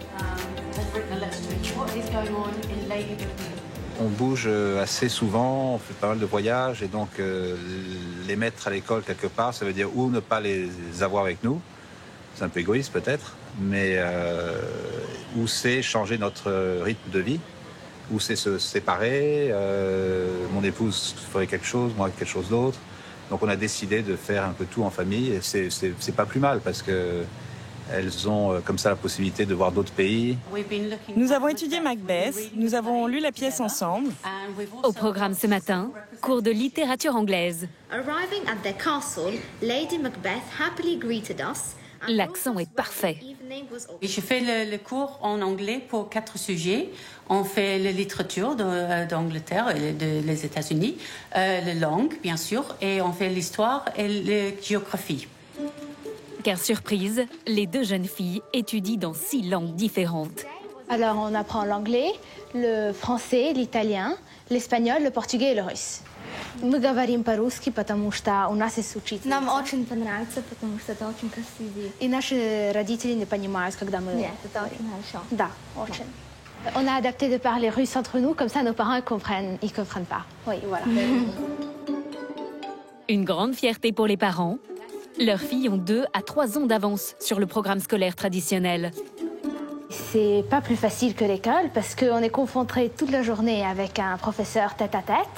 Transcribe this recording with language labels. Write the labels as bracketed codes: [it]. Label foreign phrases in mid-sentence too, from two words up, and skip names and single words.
[fr] On bouge assez souvent, on fait pas mal de voyages et donc les mettre à l'école quelque part, ça veut dire ou ne pas les avoir avec nous, c'est un peu égoïste peut-être, mais ou c'est changer notre rythme de vie, ou c'est se séparer, mon épouse ferait quelque chose, moi quelque chose d'autre. Donc on a décidé de faire un peu tout en famille et c'est pas plus mal parce que elles ont comme ça la possibilité de voir d'autres pays. Nous avons étudié Macbeth, nous avons lu la pièce ensemble. Au programme ce matin, cours de littérature anglaise. [en] Arriving at their castle, Lady Macbeth happily greeted us. [fr] L'accent est parfait. Je fais le cours en anglais pour 4 sujets. On fait la littérature d'Angleterre et des États-Unis, la langue, bien sûr, et on fait l'histoire et la géographie. Car surprise, les deux jeunes filles étudient dans 6 langues différentes. Alors on apprend l'anglais, le français, l'italien, l'espagnol, le portugais et le russe. [ru] Мы говорим по-русски, потому что у нас есть учитель. Нам очень понравится, потому что это очень красиво. И наши родители не понимают, когда мы... Нет, это очень хорошо. Да, очень. [fr] On a adapté de parler russe entre nous, comme ça nos parents ils comprennent pas. Oui, voilà. Une grande fierté pour les parents. Leurs filles ont 2 à 3 ans d'avance sur le programme scolaire traditionnel. C'est pas plus facile que l'école parce qu'on est confronté toute la journée avec un professeur tête à tête.